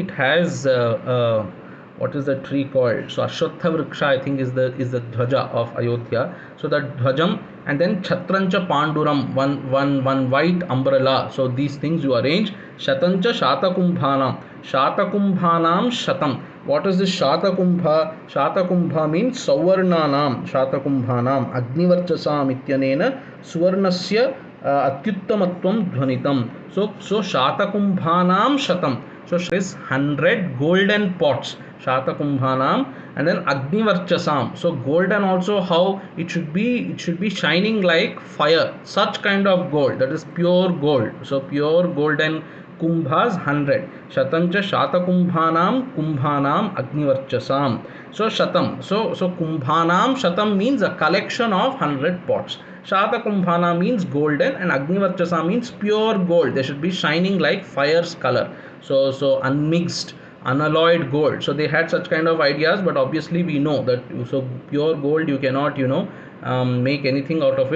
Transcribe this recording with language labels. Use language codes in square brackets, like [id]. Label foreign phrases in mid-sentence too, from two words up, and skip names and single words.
[en] It has, what is the tree called? So [sa] अश्वत्थ वृक्ष, [en] I think, is the dhwaja of Ayodhya. So that dhwajam, and then [sa] छत्रं च पाण्डुरम्, [en] one white umbrella. So these things you arrange. [sa] शतं च शातकुम्भानां शातकुम्भानां शतम्. [en] What is this Shatakumbha? [sa] Shatakumbha means सुवर्णानां शातकुम्भानाम् अग्निवर्चसाम् इत्यनेन सुवर्णस्य अत्युत्तमत्वं ध्वनितम्. So शातकुम्भानां शतम्. [en] So is 100 golden pots, Shatakumbhanam, and then Agnivarchasam. So golden also, how it should be shining like fire. Such kind of gold, that is pure gold. So pure golden kumbhas 100. [sa] शतं च शातकुम्भानां कुम्भानाम् अग्निवर्चसाम्. [en] So Shatam. So [sa] कुम्भानां शतम् [en] means a collection of 100 pots. Shatakumbhana means golden, and Agnivarchasa means pure gold. They should be shining like fire's color. So unmixed, unalloyed gold. So they had such kind of ideas, but obviously we know that so pure gold you cannot make anything out of it.